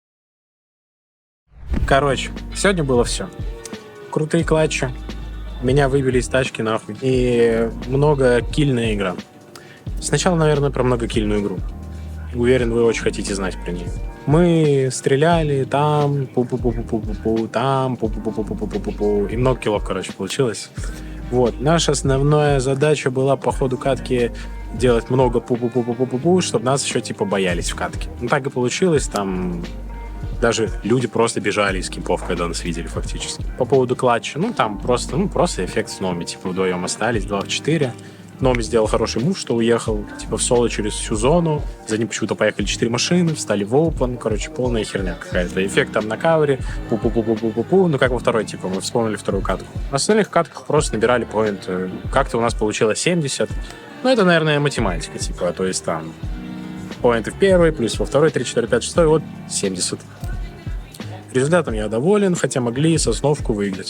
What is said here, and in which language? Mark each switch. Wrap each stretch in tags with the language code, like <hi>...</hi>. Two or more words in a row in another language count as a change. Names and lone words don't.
<ru>Короче, сегодня было все. Крутые клатчи. Меня выбили из тачки нахуй. И многокильная игра. Сначала, наверное, про многокильную игру. Уверен, вы очень хотите знать про нее. Мы стреляли там, пу-пу-пу-пу-пу-пу, там, пу-пу-пу-пу-пу-пу-пу. И много киллов, короче, получилось. Вот. Наша основная задача была по ходу катки делать много пу-пу-пу-пу-пу-пу, чтобы нас еще типа боялись в катке. Ну так и получилось, там даже люди просто бежали из кипов, когда нас видели фактически. По поводу клатча, там просто эффект с Номи, типа вдвоем остались, 2 в 4. Номи сделал хороший мув, что уехал типа в соло через всю зону. За ним почему-то поехали 4 машины, встали в опен. Короче, полная херня какая-то. Эффект там на кавере. Пу-пу-пу-пу-пу-пу. Ну, как во второй, типа, мы вспомнили вторую катку. В остальных катках просто набирали поинт. Как-то у нас получилось 70. Ну, это, наверное, математика, типа. То есть там поинты в первой, плюс во второй, 3, 4, 5, 6, вот 70. Результатом я доволен, хотя могли сосновку выиграть.</ru>